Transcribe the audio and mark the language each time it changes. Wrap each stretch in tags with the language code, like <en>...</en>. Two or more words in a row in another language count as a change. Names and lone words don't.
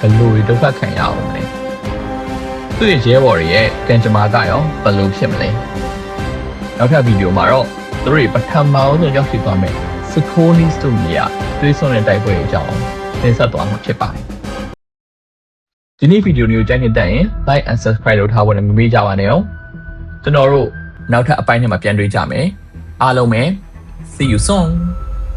<my>လိုဒုက္ခခံရအောင်လဲသူ့ရဲ့ရဲဘော်တွေရဲ့ကံကြမ္မာကရောဘယ်လိုဖြစ်မလဲနောက်ထပ်ဗီဒီယိုမှာတော့သူတို့ပထမအောင်ဆုံးရောက်ရှိသွားမယ်စခိုးနီးစတူမီယာတွေးဆုံတဲ့တိုက်ပွဲအကြောင်းသင်ဆက်သွားမှာဖြစ်ပါတယ်ဒီနေ့ဗီဒီယိုမျိုးကြိုက်နေတဲ့ရင်</my> <en>like and subscribe</en> <my>လုပ်ထားဖို့လည်းမမေ့ကြပါနဲ့ကျွန်တော်တို့နောက်ထပ်အပိုင်းထဲမှာပြန်တွေ့ကြမယ်အားလုံးပဲ</my> <en>see you soon</en>